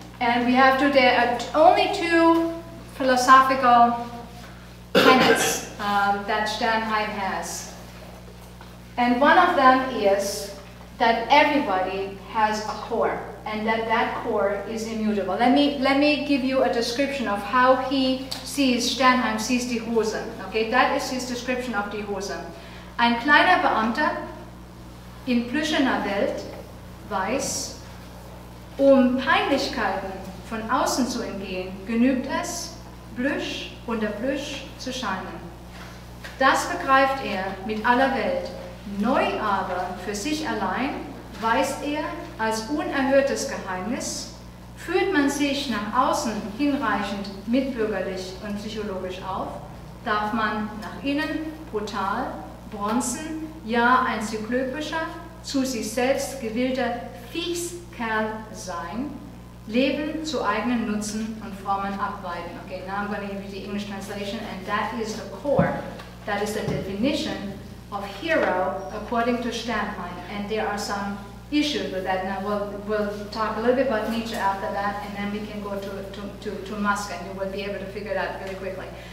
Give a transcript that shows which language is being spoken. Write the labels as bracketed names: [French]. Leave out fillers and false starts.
[English] And we have there are only two philosophical tenets that Sternheim has. And one of them is that everybody has a core, and that core is immutable. Let me give you a description of how Sternheim sees die Hose. Okay, that is his description of die Hose. [German] Ein kleiner Beamter in plüschener Welt weiß, Peinlichkeiten von außen zu entgehen, genügt es, Plüsch unter Plüsch zu scheinen. Das begreift er mit aller Welt. Neu aber für sich allein weiß er als unerhörtes Geheimnis, führt man sich nach außen hinreichend mitbürgerlich und psychologisch auf, darf man nach innen brutal, bronzen, ja ein zyklopischer, zu sich selbst gewillter Viechskerl sein, Leben zu eigenen Nutzen und Formen abweiten. [English] Okay, now I'm going to give you the English translation, and that is the core, that is the definition of hero according to Sternheim, and there are some issues with that. Now we'll talk a little bit about Nietzsche after that, and then we can go to Musk, and you will be able to figure it out really quickly.